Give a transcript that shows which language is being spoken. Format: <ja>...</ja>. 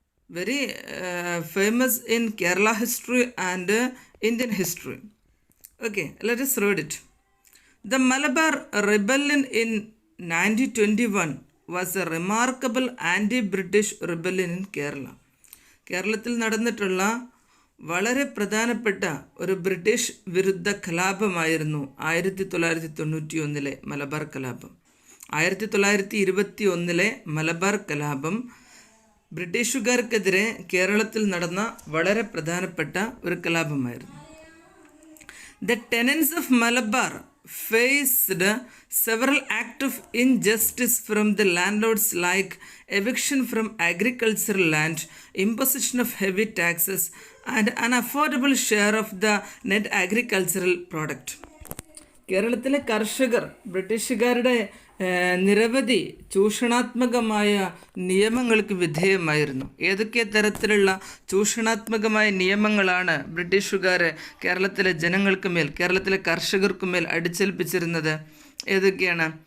<en>Very famous in Kerala history and Indian history. Okay, let us read it. The Malabar Rebellion in 1921 was a remarkable anti-British rebellion in Kerala.</en> <ml>കേരളത്തിൽ നടന്നിട്ടുള്ള വളരെ പ്രധാനപ്പെട്ട ഒരു British വിരുദ്ധ കലാപമായിരുന്നു 1991 മലബാർ കലാപം. 1921 മലബാർ കലാപം ബ്രിട്ടീഷുകാർക്കെതിരെ കേരളത്തിൽ നടന്ന വളരെ പ്രധാനപ്പെട്ട ഒരു കലാപമായിരുന്നു.</ml> <en>The tenants of Malabar faced several acts of injustice from the landlords like eviction from agricultural land, imposition of heavy taxes, and unaffordable share of the net agricultural product.</en> <ml>കേരളത്തിലെ കർഷകർ ബ്രിട്ടീഷുകാരുടെ നിരവധി ചൂഷണാത്മകമായ നിയമങ്ങൾക്ക് വിധേയമായിരുന്നു. ഏതൊക്കെ തരത്തിലുള്ള ചൂഷണാത്മകമായ നിയമങ്ങളാണ് ബ്രിട്ടീഷുകാർ കേരളത്തിലെ ജനങ്ങൾക്ക് മേൽ, കേരളത്തിലെ കർഷകർക്ക് മേൽ അടിച്ചേൽപ്പിച്ചിരുന്നത്? ഏതൊക്കെയാണ്?</ml>